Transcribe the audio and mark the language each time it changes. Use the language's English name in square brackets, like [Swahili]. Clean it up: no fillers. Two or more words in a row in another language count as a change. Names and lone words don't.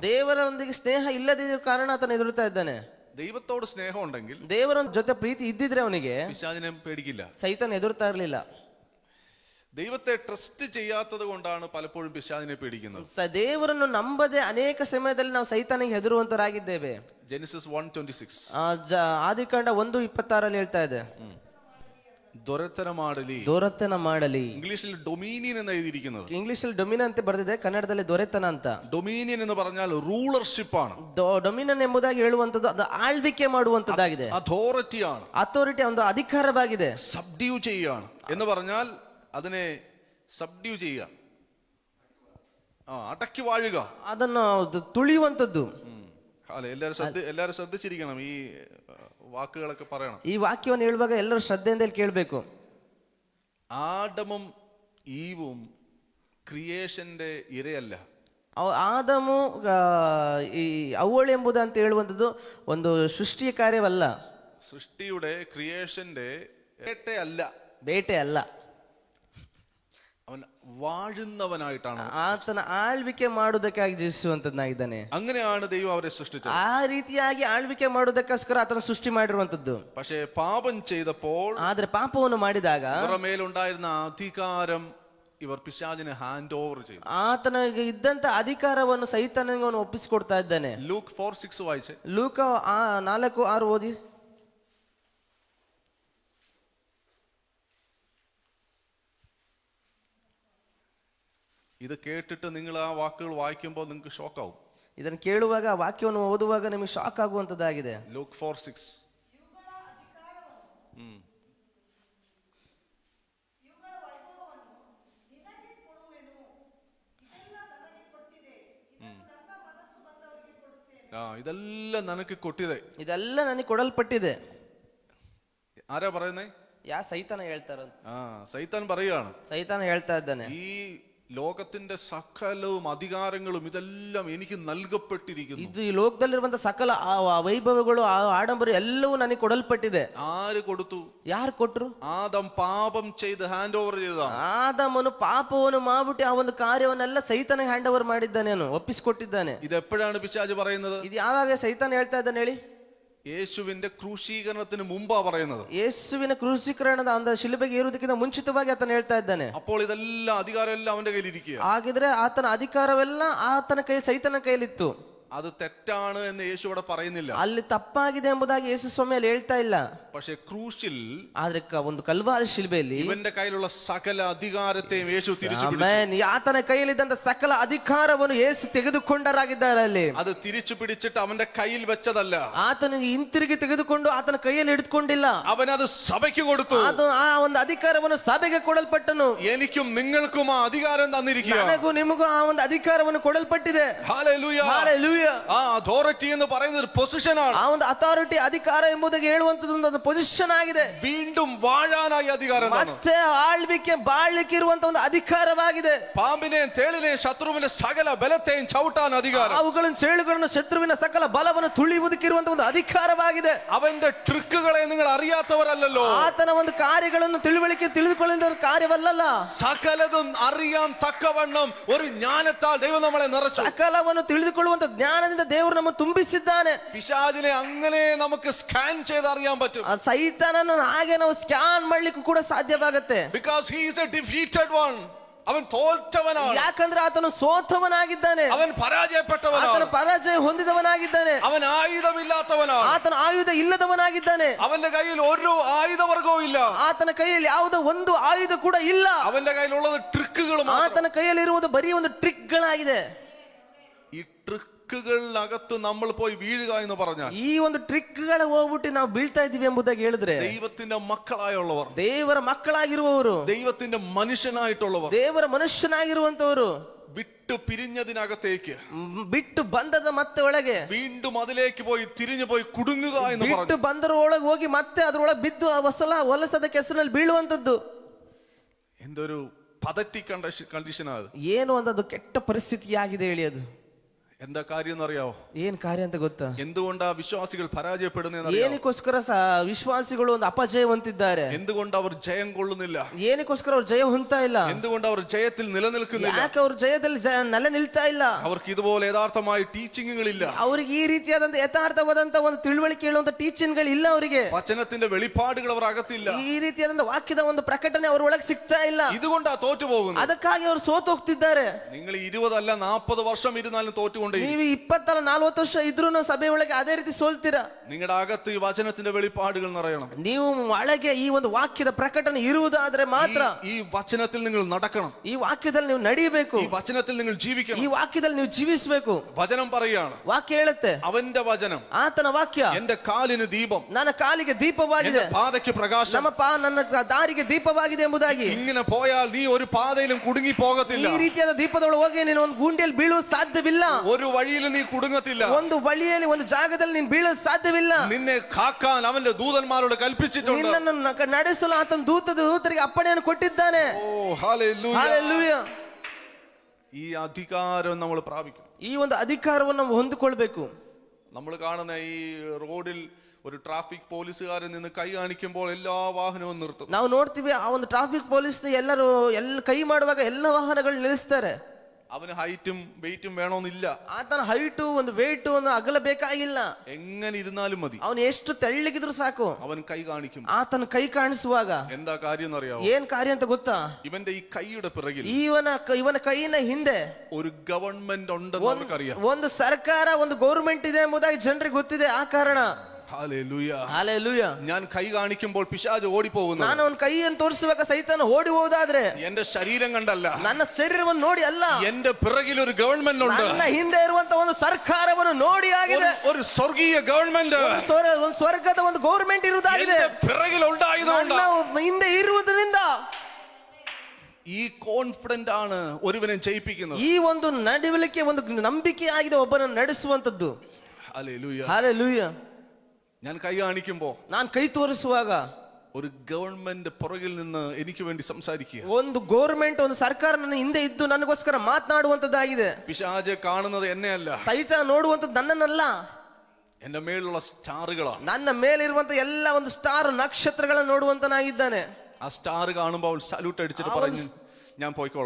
[Kannada] ದೇವರೊಂದಿಗೆ ಸ್ನೇಹ ಇಲ್ಲದಿದ್ದ ಕಾರಣ ಆತನ ಎದುರುತ್ತಾ ಇದ್ದಾನೆ. [Malayalam] ദൈവത്തോട് സ്നേഹം ഉണ്ടെങ്കിൽ, [Kannada] ದೇವರ ಜೊತೆ ಪ್ರೀತಿ ಇದ್ದಿದ್ರೆ ಅವನಿಗೆ [Malayalam] പിശാചിനെ പേടിക്കില്ല, [Kannada] ಸೈತಾನ ಎದುರುತ್ತಾ ಇರಲಿಲ್ಲ. [Malayalam] ദൈവത്തെ ട്രസ്റ്റ് ചെയ്യാത്തത് കൊണ്ടാണ് പലപ്പോഴും പിശാചിനെ പേടിക്കുന്നത്. [Kannada] ದೇವರನ್ನು ನಂಬದೆ ಅನೇಕ ಸಮಯದಲ್ಲಿ ನಾವು ಸೈತಾನಿಗೆ ಹೆದರುವಂತರಾಗಿದ್ದೇವೆ. [Malayalam] ജെനസിസ് 1:26 [Kannada] ಆದಿಕಾಂಡ 1:26 ಹೇಳ್ತಾ ಇದೆ, ದೊರೆತನ ಮಾಡಲಿ. [Malayalam] ഇംഗ്ലീഷിൽ ഡൊമീനിയൻ എന്ന് എഴുതിയിരിക്കുന്നത്. [Kannada] ಇಂಗ್ಲಿಷ್ ಡೊಮಿನ ಅಂತ ಬರೆದಿದೆ, ಕನ್ನಡದಲ್ಲಿ ದೊರೆತನ ಅಂತ. [Malayalam] ഡൊമീനിയൻ എന്ന് പറഞ്ഞാൽ റൂളർഷിപ്പ് ആണ്. [Kannada] ಡೊಮಿನನ್ ಎಂಬುದಾಗಿ ಹೇಳುವಂತದ್ದು ಅದು ಆಳ್ವಿಕೆ ಮಾಡುವಂತದ್ದಾಗಿದೆ. [Malayalam] ಅಥಾರಿಟಿ ആണ്. [Kannada] ಅಥಾರಿಟಿ ಒಂದು ಅಧಿಕಾರವಾಗಿದೆ. [Malayalam] സബ്ഡ്യൂ ചെയ്യാണ് എന്ന് പറഞ്ഞാൽ അതിനെ സബ്ഡ്യൂ ചെയ്യുക, അടക്കി വാഴുക, [Kannada] ಅದನ್ನು ತುಳಿಯುವಂತದ್ದು. [Malayalam] എല്ലാരും ശ്രദ്ധിച്ചിരിക്കണം, ഈ വാക്കുകളൊക്കെ പറയണം. [Kannada] ಈ ವಾಕ್ಯವನ್ನು ಹೇಳುವಾಗ ಎಲ್ಲರೂ ಶ್ರದ್ಧೆಯಿಂದ ಕೇಳಬೇಕು. [Malayalam] ആദമും ഈവും ക്രിയേഷന്റെ ഇരയല്ല. [Kannada] ಆದಮು ಈ ಅವ್ವಳು ಎಂಬುದು ಅಂತ ಹೇಳುವಂಥದ್ದು ಒಂದು ಸೃಷ್ಟಿಯ ಕಾರ್ಯವಲ್ಲ. [Malayalam] സൃഷ്ടിയുടെ ക്രിയേഷന്റെ വേട്ടയല്ല, [Kannada] ಬೇಟೆ ಅಲ್ಲ. [Malayalam] അവൻ വാഴുന്നവനായിട്ടാണ്, [Kannada] ಆತನ ಆಳ್ವಿಕೆ ಮಾಡುವುದಕ್ಕಾಗಿ ಜೀವಿಸುವಂತದ್ದಾಗಿದ್ದಾನೆ. [Malayalam] അങ്ങനെയാണ് ദൈവം അവരെ സൃഷ്ടിച്ചത്. [Kannada] ಆ ರೀತಿಯಾಗಿ ಆಳ್ವಿಕೆ ಮಾಡುವುದಕ್ಕೋಸ್ಕರ ಆತನ ಸೃಷ್ಟಿ ಮಾಡಿರುವಂತದ್ದು. [Malayalam] പക്ഷേ പാപം ചെയ്തപ്പോൾ, [Kannada] ಆದ್ರೆ ಪಾಪವನ್ನು ಮಾಡಿದಾಗ [Malayalam] അവരുടെ മേലുണ്ടായിരുന്ന അധികാരം ഇവർ പിശാചിനെ [English] hand over [Malayalam] ചെയ്തു. [Kannada] ಆತನಿಗೆ ಇದ್ದಂತ ಅಧಿಕಾರವನ್ನು ಸೈತಾನನಿಗೆ ಅವನು ಒಪ್ಪಿಸಿಕೊಡ್ತಾ ಇದ್ದಾನೆ. [Malayalam] ലൂക്ക് 4:6 വായിച്ചേ. [Kannada] ಲೂಕ 4:6 ಓದಿ. [Malayalam] ഇത് കേട്ടിട്ട് നിങ്ങൾ ആ വാക്കുകൾ വായിക്കുമ്പോൾ നിങ്ങൾക്ക് ഷോക്കാവും. [Kannada] ಇದನ್ನು ಕೇಳುವಾಗ, ಆ ವಾಕ್ಯವನ್ನು ಓದುವಾಗ ನಿಮಗೆ ಶಾಕ್ ಆಗುವಂತದ್ದಾಗಿದೆ. [Malayalam] ലൂക്ക് 4:6 ഇതെല്ലാം നിനക്ക് കൊട്ടിದೆ, [Kannada] ಇದೆಲ್ಲ ನನಗೆ ಕೊಡಲ್ಪಟ್ಟಿದೆ. [Malayalam] ആരാ പറയുന്നേ? [Kannada] ಸೈತಾನ ಹೇಳ್ತಾರ. [Malayalam] സൈത്താൻ പറയുകയാണ്, [Kannada] ಸೈತಾನ ಹೇಳ್ತಾ ಇದ್ದಾನೆ, [Malayalam] ഈ ലോകത്തിന്റെ സകലവും അധികാരങ്ങളും ഇതെല്ലാം എനിക്ക് നൽകപ്പെട്ടിരിക്കുന്നു. [Kannada] ಇದು ಈ ಲೋಕದಲ್ಲಿರುವಂತ ಸಕಲ ವೈಭವಗಳು, ಆಡಂಬರ ಎಲ್ಲವೂ ನನಗೆ ಕೊಡಲ್ಪಟ್ಟಿದೆ. [Malayalam] ആര് കൊടുത്തു? [Kannada] ಯಾರು ಕೊಟ್ರು? [Malayalam] ആദം പാപം ചെയ്ത് [English] hand over [Malayalam] ചെയ്തതാണ്. [Kannada] ಆದಮನು ಪಾಪವನ್ನು ಮಾಡ್ಬಿಟ್ಟು ಆ ಒಂದು ಕಾರ್ಯವನ್ನೆಲ್ಲ ಸೈತಾನಿಗೆ [English] hand over [Kannada] ಮಾಡಿದ್ದಾನೆ, ಒಪ್ಪಿಸಿಕೊಟ್ಟಿದ್ದಾನೆ. [Malayalam] ഇതെപ്പോഴാണ് പിശാച് പറയുന്നത്? [Kannada] ಇದು ಯಾವಾಗ ಸೈತಾನ ಹೇಳ್ತಾ ಇದ್ದಾನೆ ಹೇಳಿ? [Malayalam] യേശുവിന്റെ ക്രൂശീകരണത്തിന് മുമ്പാ പറയുന്നത്. [Kannada] ಯೇಸುವಿನ ಕ್ರೂಶೀಕರಣದ ಒಂದು ಶಿಲುಬೆಗೆ ಏರುವುದಕ್ಕಿಂತ ಮುಂಚಿತವಾಗಿ ಆತನ ಹೇಳ್ತಾ ಇದ್ದಾನೆ. [Malayalam] അപ്പോൾ ഇതെല്ലാം അധികാരം എല്ലാം അവന്റെ കയ്യിൽ ഇരിക്കുക. [Kannada] ಹಾಗಿದ್ರೆ ಆತನ ಅಧಿಕಾರವೆಲ್ಲ ಆತನ ಕೈ ಸೈತನ ಕೈಯಲ್ಲಿತ್ತು. [Malayalam] അത് തെറ്റാണ് എന്ന് യേശു ഇവിടെ പറയുന്നില്ല. [Kannada] ಅಲ್ಲಿ ತಪ್ಪಾಗಿದೆ ಎಂಬುದಾಗಿ ಯೇಸು ಸ್ವಾಮಿ ಅಲ್ಲಿ ಹೇಳ್ತಾ ಇಲ್ಲ. [Malayalam] പക്ഷേ ക്രൂശിൽ [Kannada] ಆದ್ರೆ ಒಂದು ಕಲ್ವಾರಿ ಶಿಲ್ಬೆಯಲ್ಲಿ [Malayalam] ഇവന്റെ കയ്യിലുള്ള സകല അധികാരത്തെയും യേശു തിരിച്ചു പിടിച്ചു. [Kannada] ಆಮೆನ್. ಆತನ ಕೈಯಲ್ಲಿದ್ದಂತ ಸಕಲ ಅಧಿಕಾರವನ್ನು ಯೇಸು ತೆಗೆದುಕೊಂಡರಾಗಿದ್ದಾರೆ ಅಲ್ಲಿ. [Malayalam] അത് തിരിച്ചു പിടിച്ചിട്ട് അവന്റെ കയ്യിൽ വെച്ചതല്ല, [Kannada] ಆತನಿಗೆ ಹಿಂತಿರುಗಿ ತೆಗೆದುಕೊಂಡು ಆತನ ಕೈಯಲ್ಲಿ ಹಿಡಿದುಕೊಂಡಿಲ್ಲ, [Malayalam] അവനത് സഭയ്ക്ക് കൊടുത്തു. [Kannada] ಅದು ಆ ಒಂದು ಅಧಿಕಾರವನ್ನು ಸಭೆಗೆ ಕೊಡಲ್ಪಟ್ಟನು. [Malayalam] എനിക്കും നിങ്ങൾക്കും ആ അധികാരം തന്നിരിക്കുക. [Kannada] ನನಗೂ ನಿಮಗೂ ಆ ಒಂದು ಅಧಿಕಾರವನ್ನು ಕೊಡಲ್ಪಟ್ಟಿದೆ. [Malayalam] ഹല്ലേലൂയ. [Kannada] ಹಲ್ಲೆಲೂಯಾ. [Malayalam] ആ അതോറിറ്റി എന്ന് പറയുന്നത് ഒരു പൊസിഷനാണ്. [Kannada] ಆ ಒಂದು ಅಥಾರಿಟಿ ಅಧಿಕಾರ ಎಂಬುದಾಗಿ ಹೇಳುವಂತದ್ದು ಒಂದು ಪೊಸಿಷನ್ ಆಗಿದೆ. [Malayalam] വീണ്ടും വാഴാനായി അധികാരം തന്നു. [Kannada] ಮತ್ತೆ ಆಳ್ವಿಕೆ ಬಾಳ್ಲಿಕ್ಕೆ ಇರುವಂತ ಒಂದು ಅಧಿಕಾರವಾಗಿದೆ. [Malayalam] പാമ്പിനെയും തേളിനെയും ശത്രുവിന്റെ സകല ബലത്തെയും ചവിട്ടാൻ അധികാരം. [Kannada] ಅವುಗಳನ್ನು ಚೇಳುಗಳನ್ನು ಶತ್ರುವಿನ ಸಕಲ ಬಲವನ್ನು ತುಳಿಯುವುದಕ್ಕಿರುವಂತ ಒಂದು ಅಧಿಕಾರವಾಗಿದೆ. [Malayalam] അവന്റെ ട്രിക്കുകളെ നിങ്ങൾ അറിയാത്തവരല്ലോ. [Kannada] ಆತನ ಒಂದು ಕಾರ್ಯಗಳನ್ನು ತಿಳಿದುಕೊಳ್ಳುವ ಕಾರ್ಯವಲ್ಲಲ್ಲ. [Malayalam] സകലതും അറിയാൻ തക്കവണ്ണം ഒരു ജ്ഞാനത്താൽ ദൈവം നമ്മളെ നിറച്ചു. [Kannada] ಸಕಲವನ್ನು ತಿಳಿದುಕೊಳ್ಳುವಂತ ಜ್ಞಾನದಿಂದ ದೇವರು ನಮ್ಮನ್ನು ತುಂಬಿಸಿದ್ದಾನೆ. [Malayalam] പിശാചിനെ അങ്ങനെ നമുക്ക് സ്കാൻ ചെയ്ത് അറിയാൻ പറ്റും. [Kannada] ಆ ಸೈತಾನನ ಹಾಗೆ ನಾವು ಸ್ಕ್ಯಾನ್ ಮಾಡ್ಲಿಕ್ಕೂ ಕೂಡ ಸಾಧ್ಯವಾಗುತ್ತೆ. [English] Because he is a defeated one. [Malayalam] അവൻ തോറ്റവനാണ്. [Kannada] ಯಾಕಂದ್ರೆ ಆತನು ಸೋತವನಾಗಿದ್ದಾನೆ. [Malayalam] അവൻ പരാജയപ്പെട്ടവനാണ്. [Kannada] ಆತನ ಪರಾಜಯ ಹೊಂದಿದವನಾಗಿದ್ದಾನೆ. [Malayalam] അവൻ ആയുധമില്ലാത്തവനാണ്. [Kannada] ಆತನ ಆಯುಧ ಇಲ್ಲದವನಾಗಿದ್ದಾನೆ. [Malayalam] അവന്റെ കയ്യിൽ ഒരു ആയുധവർഗവും ഇല്ല. [Kannada] ಆತನ ಕೈಯಲ್ಲಿ ಯಾವುದೋ ಒಂದು ಆಯುಧ ಕೂಡ ಇಲ್ಲ. [Malayalam] അവന്റെ കയ്യിലുള്ളത് ട്രിക്കുകൾ. [Kannada] ಆತನ ಕೈಯಲ್ಲಿ ಇರುವುದು ಬರೀ ಒಂದು ಟ್ರಿಕ್ಗಳಾಗಿದೆ. [Malayalam] ഈ ട്രിക്കുകളിനകത്ത് നമ്മൾ പോയി വീഴുക എന്ന് പറഞ്ഞാൽ, [Kannada] ಈ ಒಂದು ಟ್ರಿಕ್ಗಳ ಹೋಗ್ಬಿಟ್ಟು ನಾವು ಬೀಳ್ತಾ ಇದೀವಿ ಎಂಬುದಾಗಿ ಹೇಳಿದ್ರೆ, [Malayalam] ദൈവത്തിന്റെ മക്കളായുള്ളവർ, [Kannada] ದೇವರ ಮಕ್ಕಳಾಗಿರುವವರು, [Malayalam] ദൈവത്തിന്റെ മനുഷ്യനായിട്ടുള്ളവർ, [Kannada] ದೇವರ ಮನುಷ್ಯನಾಗಿರುವಂತವರು [Malayalam] വിട്ടു പിരിഞ്ഞതിനകത്തേക്ക്, [Kannada] ಬಿಟ್ಟು ಬಂದದ ಮತ್ತೆ ಒಳಗೆ [Malayalam] വീണ്ടും അതിലേക്ക് പോയി തിരിഞ്ഞു പോയി കുടുങ്ങുക എന്ന് [Kannada] ಬಿಟ್ಟು [Malayalam] പറഞ്ഞു. [Kannada] ಬಂದರ ಒಳಗೆ ಹೋಗಿ ಮತ್ತೆ ಅದ್ರೊಳಗೆ ಬಿದ್ದು ಆ ಹೊಲಸದ ಕೆಸರಲ್ಲಿ ಬೀಳುವಂತದ್ದು. [Malayalam] എന്തൊരു [English] pathetic condition [Malayalam] അത്. [Kannada] ಏನು ಒಂದದು ಕೆಟ್ಟ ಪರಿಸ್ಥಿತಿಯಾಗಿದೆ ಹೇಳಿ. ಅದು [Malayalam] എന്താ കാര്യം എന്നറിയാവോ? [Kannada] ಏನ್ ಕಾರ್ಯ ಅಂತ ಗೊತ್ತಾ? [Malayalam] എന്തുകൊണ്ടാ വിശ്വാസികൾ പരാജയപ്പെടുന്ന? [Kannada] ಏನಕ್ಕೋಸ್ಕರ ವಿಶ್ವಾಸಿಗಳು ಒಂದು ಅಪಜಯ ಹೊಂದಿದ್ದಾರೆ? [Malayalam] എന്തുകൊണ്ട് അവർ ജയം കൊള്ളുന്നില്ല? [Kannada] ಏನಕ್ಕೋಸ್ಕರ ಅವ್ರು ಜಯ ಹೊಂದ್ತಾ ಇಲ್ಲ? [Malayalam] എന്തുകൊണ്ട് അവർ ജയത്തിൽ നിലനിൽക്കുന്നില്ല? [Kannada] ಯಾಕೆ ಅವ್ರು ಜಯದಲ್ಲಿ ನೆಲೆ ನಿಲ್ತಾ ಇಲ್ಲ? [Malayalam] അവർക്ക് ഇതുപോലെ യഥാർത്ഥമായ ടീച്ചിങ്ങുകളില്ല. [Kannada] ಅವ್ರಿಗೆ ಈ ರೀತಿಯಾದಂತ ಯಥಾರ್ಥವಾದಂತ ಒಂದು ತಿಳುವಳಿಕೆ ಹೇಳುವಂತ ಟೀಚಿಂಗ್ಗಳು ಇಲ್ಲ ಅವರಿಗೆ. [Malayalam] വചനത്തിന്റെ വെളിപ്പാടുകൾ അവർ അകത്തില്ല. [Kannada] ಈ ರೀತಿಯಾದಂತ ವಾಕ್ಯದ ಒಂದು ಪ್ರಕಟಣೆ ಅವ್ರ ಒಳಗೆ ಸಿಗ್ತಾ ಇಲ್ಲ. [Malayalam] ഇതുകൊണ്ടാ തോറ്റു പോകുന്നത്. [Kannada] ಅದಕ್ಕಾಗಿ ಅವರು ಸೋತು ಹೋಗ್ತಿದ್ದಾರೆ. [Malayalam] നിങ്ങൾ 20 അല്ല 40 വർഷം ഇരുന്നാലും തോറ്റുകൊണ്ടേ. [Kannada] ನೀವು 20-40 ವರ್ಷ ಇದ್ರೂ ಸಭೆ ಒಳಗೆ ಅದೇ ರೀತಿ ಸೋಲ್ತೀರಾ. [Malayalam] നിങ്ങളുടെ അകത്ത് ഈ വചനത്തിന്റെ വെളിപ്പാടുകൾ നിറയണം. [Kannada] ನೀವು ಒಳಗೆ ಈ ಒಂದು ವಾಕ್ಯದ ಪ್ರಕಟಣೆ ಇರುವುದಾದ್ರೆ ಮಾತ್ರ. [Malayalam] ഈ വചനത്തിൽ നിങ്ങൾ നടക്കണം. [Kannada] ಈ ವಾಕ್ಯದಲ್ಲಿ ನೀವು ನಡೆಯಬೇಕು. [Malayalam] ഈ വചനത്തിൽ നിങ്ങൾ ജീവിക്കണം. [Kannada] ಈ ವಾಕ್ಯದಲ್ಲಿ ನೀವು ಜೀವಿಸಬೇಕು. [Malayalam] വചനം പറയുകയാണ്, [Kannada] ವಾಕ್ಯ ಹೇಳುತ್ತೆ, [Malayalam] അവന്റെ വചനം [Kannada] ಆತನ ವಾಕ್ಯ [Malayalam] എന്റെ കാലിന് ദീപം, [Kannada] ನನ್ನ ಕಾಲಿಗೆ ದೀಪವಾಗಿದೆ, [Malayalam] എന്റെ പാതയ്ക്ക് പ്രകാശം. [Kannada] ನನ್ನ ದಾರಿಗೆ ದೀಪವಾಗಿದೆ ಎಂಬುದಾಗಿ. [Malayalam] ഇങ്ങനെ പോയാൽ നീ ഒരു പാതയിലും കുടുങ്ങി പോകത്തില്ല. [Kannada] ಈ ರೀತಿಯಾದ ದೀಪದೊಳಗೆ ಹೋಗಿ ನೀನು ಒಂದು ಗುಂಡಿಯಲ್ಲಿ ಬೀಳುವುದು ಸಾಧ್ಯವಿಲ್ಲ. [Malayalam] ഒരു വഴിയിലും നീ കുടുങ്ങത്തില്ല. [Kannada] ಒಂದು ಬಳಿಯಲ್ಲಿ ಒಂದು ಜಾಗದಲ್ಲಿ ನೀನು ಬೀಳಲು ಸಾಧ್ಯವಿಲ್ಲ. [Malayalam] നിന്നെ കാക്കാൻ അവന്റെ ദൂതന്മാരോട് കൽപ്പിച്ചിട്ടുണ്ട്. [Kannada] ನಿನ್ನನ್ನು ನಡೆಸಲು ಆತನ ದೂತರಿಗೆ ಅಪ್ಪಣೆಯನ್ನು ಕೊಟ್ಟಿದ್ದಾನೆ. [Malayalam] ഓ ഹല്ലേലൂയ. [Kannada] ಹಲ್ಲೆಲೂಯಾ. [Malayalam] ഈ അധികാരം നമ്മൾ പ്രാപിക്കും. [Kannada] ಈ ಒಂದು ಅಧಿಕಾರವನ್ನು ನಾವು ಹೊಂದಿಕೊಳ್ಬೇಕು. [Malayalam] നമ്മൾ കാണുന്ന ഈ റോഡിൽ ഒരു ട്രാഫിക് പോലീസുകാരൻ നിന്ന് കൈ കാണിക്കുമ്പോൾ എല്ലാ വാഹനവും നിർത്തും. [Kannada] ನಾವು ನೋಡ್ತೀವಿ, ಆ ಒಂದು [English] traffic police [Kannada] ಎಲ್ಲರೂ ಕೈ ಮಾಡುವಾಗ ಎಲ್ಲ ವಾಹನಗಳು ನಿಲ್ಲಿಸ್ತಾರೆ. [Malayalam] അവന് ഹൈറ്റും വെയിറ്റും വേണമെന്നില്ല. [Kannada] ಆತನ ಹೈಟು ಒಂದು ವೇಟು ಒಂದು ಅಗಲ ಬೇಕಾಗಿಲ್ಲ. [Malayalam] എങ്ങനെ ഇരുന്നാലും മതി. [Kannada] ಅವನು ಎಷ್ಟು ತೆಳ್ಳಗಿದ್ರು ಸಾಕು. [Malayalam] അവൻ കൈ കാണിക്കും. [Kannada] ಆತನ ಕೈ ಕಾಣಿಸುವಾಗ [Malayalam] എന്താ കാര്യം എന്നറിയാവോ? [Kannada] ಏನ್ ಕಾರ್ಯ ಅಂತ ಗೊತ್ತಾ? [Malayalam] ഇവന്റെ ഈ കൈയുടെ പിറകിൽ [Kannada] ಇವನ ಕೈಯಿನ ಹಿಂದೆ [Malayalam] ഒരു ഗവൺമെന്റ് ഉണ്ടെന്ന് നമുക്കറിയാം. [Kannada] ಒಂದು ಸರ್ಕಾರ, ಒಂದು ಗೌರ್ಮೆಂಟ್ ಇದೆ ಎಂಬುದಾಗಿ ಜನರಿಗೆ ಗೊತ್ತಿದೆ. ಆ ಕಾರಣ [Malayalam] ഹല്ലേലൂയ. [Kannada] ಹಲ್ಲೆಲೂಯಾ. [Malayalam] ഞാൻ കൈ കാണിക്കുമ്പോൾ പിശാച് ഓടിപ്പോകുന്നു. [Kannada] ನಾನು ಅವನ ಕೈಯನ್ನು ತೋರಿಸುವಾಗ ಸೈತಾನ ಓಡಿ ಹೋದಾದ್ರೆ [Malayalam] എന്റെ ശരീരം കണ്ടല്ല, [Kannada] ನನ್ನ ಶರೀರವನ್ನು ನೋಡಿ ಅಲ್ಲ, [Malayalam] എന്റെ പിറകിൽ ഒരു ഗവൺമെന്റ് ഉണ്ട്. [Kannada] ನನ್ನ ಹಿಂದೆ ಇರುವಂತ ಒಂದು ಸರ್ಕಾರವನ್ನು ನೋಡಿ ಆಗಿದೆ. [Malayalam] ഒരു സ്വർഗീയ ഗവൺമെന്റ്, [Kannada] ಒಂದು ಸ್ವರ್ಗದ ಒಂದು ಗೌರ್ಮೆಂಟ್ ಇರುವುದಾಗಿದೆ. [Malayalam] പിറകിൽ ഉണ്ടായതുകൊണ്ട്, [Kannada] ಹಿಂದೆ ಇರುವುದರಿಂದ [Malayalam] ഈ കോൺഫിഡന്റ് ആണ് ഒരുവനെ ജയിപ്പിക്കുന്നത്. [Kannada] ಈ ಒಂದು ನಡವಳಿಕೆ ಒಂದು ನಂಬಿಕೆ ಆಗಿದೆ ಒಬ್ಬನನ್ನು ನಡೆಸುವಂತದ್ದು. [Malayalam] ഹല്ലേലൂയ. [Kannada] ಹಲ್ಲೆಲೂಯಾ. [Malayalam] ഞാൻ കൈ കാണിക്കുമ്പോ, [Kannada] ನಾನು ಕೈ ತೋರಿಸುವಾಗ [Malayalam] ഒരു ഗവൺമെന്റ് പുറകിൽ നിന്ന് എനിക്ക് വേണ്ടി സംസാരിക്കുക. [Kannada] ಒಂದು ಗೌರ್ಮೆಂಟ್, ಒಂದು ಸರ್ಕಾರ ನನ್ನ ಹಿಂದೆ ಇದ್ದು ನನಗೋಸ್ಕರ ಮಾತನಾಡುವಂತದ್ದಾಗಿದೆ. [Malayalam] പിശാച് കാണുന്നത് എന്നെയല്ല, [Kannada] ಸೈತಾನ ನೋಡುವಂತದ್ದು ನನ್ನನ್ನಲ್ಲ, [Malayalam] എന്റെ മേലുള്ള സ്റ്റാറുകളാണ്. [Kannada] ನನ್ನ ಮೇಲಿರುವಂತ ಎಲ್ಲ ಒಂದು ಸ್ಟಾರ್ ನಕ್ಷತ್ರಗಳನ್ನು ನೋಡುವಂತನಾಗಿದ್ದಾನೆ. [Malayalam] ആ സ്റ്റാർ കാണുമ്പോൾ അവൾ സല്യൂട്ട് അടിച്ചിട്ട് പറഞ്ഞു, ഞാൻ പോയിക്കോളാം.